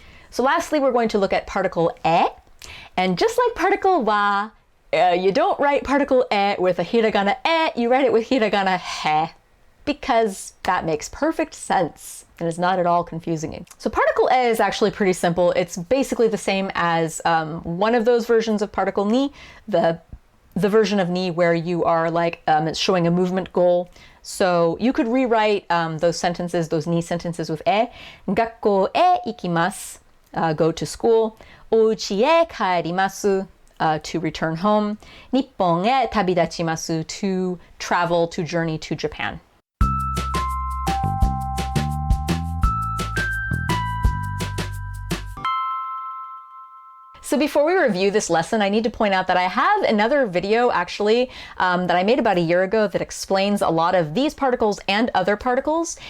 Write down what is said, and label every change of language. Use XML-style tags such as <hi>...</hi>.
<en>So lastly, we're going to look at particle e. And just like particle wa, you don't write particle e with a hiragana e, you write it with hiragana he, because that makes perfect sense and is not at all confusing. So particle e is actually pretty simple. It's basically the same as one of those versions of particle ni, the version of ni where you are like, it's showing a movement goal. So you could rewrite those sentences, those ni sentences with e.</en> <ja>学校へ行きます,</ja> <en>go to school.</en> <ja>お家へ帰ります,</ja> <en>to return home.</en> <ja>日本へ旅立ちます,</ja> <en>to travel, to journey to Japan. So before we review this lesson, I need to point out that I have another video actually that I made about a year ago that explains a lot of these particles and other particles.</en>